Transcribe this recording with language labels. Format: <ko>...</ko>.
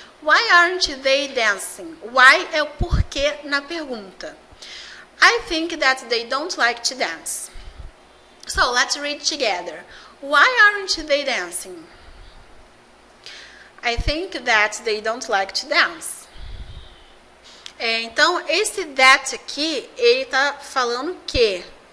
<en>Why aren't they dancing?</en> <pt>Why é o porquê na pergunta.</pt> <en>I think that they don't like to dance. So, let's read together. Why aren't they dancing? I think that they don't like to dance.</en> <pt>Então, esse that aqui, ele está falando que.</pt>